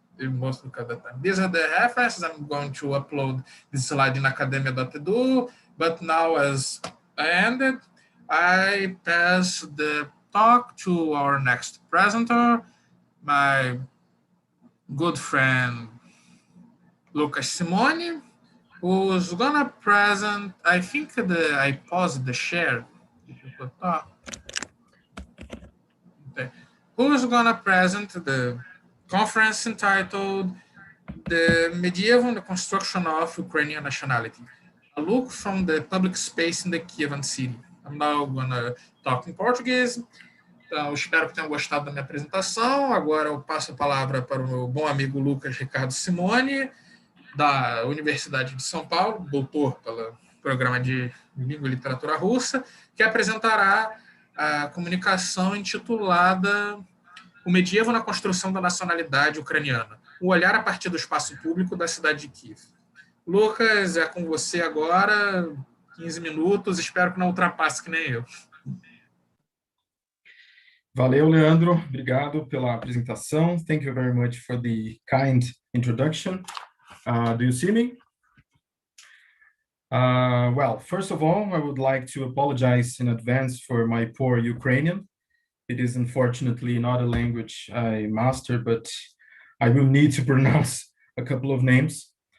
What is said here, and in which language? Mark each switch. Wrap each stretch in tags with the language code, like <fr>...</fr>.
<en>Most of the time. These are the references. I'm going to upload this slide in academia.edu, but now as I ended, I pass the talk to our next presenter, my good friend Lucas Simone, who's gonna present, I think I paused the share, if you could talk. Okay. Who's gonna present the conference entitled The Medieval and the Construction of Ukrainian Nationality, a look from the public space in the Kievan city. I'm now gonna talk in português.</en> <pt>Então, espero que tenham gostado da minha apresentação. Agora eu passo a palavra para o meu bom amigo Lucas Ricardo Simone, da Universidade de São Paulo, doutor pelo programa de Língua e Literatura Russa, que apresentará a comunicação intitulada O Medievo na Construção da Nacionalidade Ucraniana, um olhar a partir do espaço público da cidade de Kiev. Lucas, é com você agora, 15 minutos, espero que não ultrapasse que nem eu. Valeu, Leandro. Obrigado pela apresentação.</pt> <en>Thank you very much for the kind introduction. Do you see me? Well, first of all, I would like to apologize in advance for my poor Ukrainian. It is unfortunately not a language I master, but I will need to pronounce a couple of names.</en>